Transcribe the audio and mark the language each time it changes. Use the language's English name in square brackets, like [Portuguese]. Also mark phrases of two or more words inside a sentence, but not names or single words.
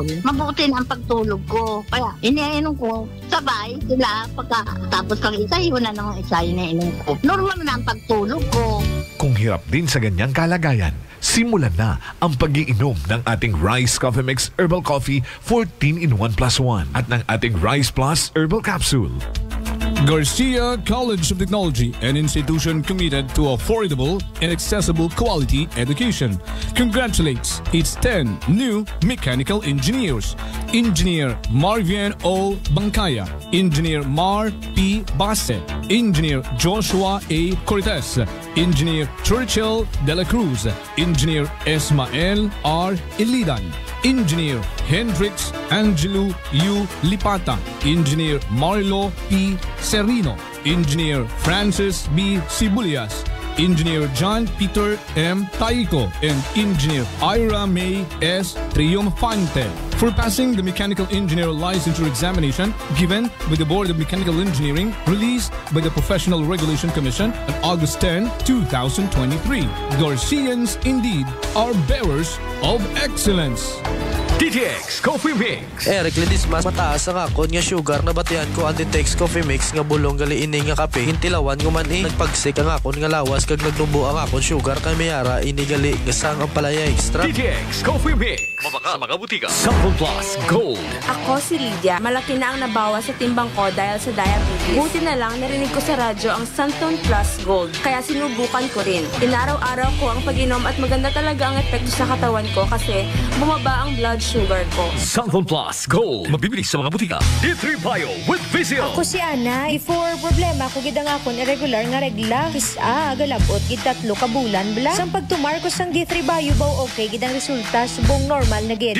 [Filipino] Mabuti na ang pagtulog ko. Kaya, iniinom ko, sabay sila, pagkatapos kang isa, yun na nung isa, iniinom ko. Normal na ang pagtulog ko. Kung hirap din sa ganyang kalagayan, simulan na ang pag-iinom ng ating Rice Coffee Mix Herbal Coffee 14-in-1+1 at ng ating Rice Plus Herbal Capsule. [English] Garcia College of Technology, an institution committed to affordable and accessible quality education, congratulates its 10 new mechanical engineers. Engineer Marvian O. Bancaya, Engineer Mar P. Basse, Engineer Joshua A. Cortez, Engineer Churchill De La Cruz, Engineer Esmael R. Ilidan, Engineer Hendrix Angelo U. Lipata, Engineer Marlo P. Serino, Engineer Francis B. Sibulias, Engineer John Peter M. Taiko, and Engineer Ira May S. Triumphante for passing the Mechanical Engineer Licensure Examination given by the Board of Mechanical Engineering, released by the Professional Regulation Commission on August 10, 2023. Garcians indeed are bearers of excellence. [Hiligaynon] DTX Coffee Mix. Eric Ledismas, mataas ang akon nga sugar na batian ko ang DTX Coffee Mix nga bulong gali ini nga kape. Hintilawan ko man nagpagsik ang akon nga lawas kag nagnubo ang akon sugar kay mayara ini gali nga sang ang palaya extra. DTX Coffee Mix. Mabaka sa mga butika. Sample Plus Gold. [Filipino] Ako si Lydia. Malaki na ang nabawas sa timbang ko dahil sa diabetes. Buti na lang narinig ko sa radyo ang Santon Plus Gold. Kaya sinubukan ko rin. Inaraw-araw ko ang pag-inom at maganda talaga ang epekto sa katawan ko kasi bumaba ang [English] blood sugar [Filipino] ko. Santon Plus Gold. Mabibili sa mga butika. D3 Bio with Vizio. [Hiligaynon] Ako si Ana, before problema ko gid ang akon irregular nga regla. Kisa galabot gid 3 ka bulan bla. Sang pagtumar ko sang D3 Bio baw okay gid ang resulta subong normal na gid.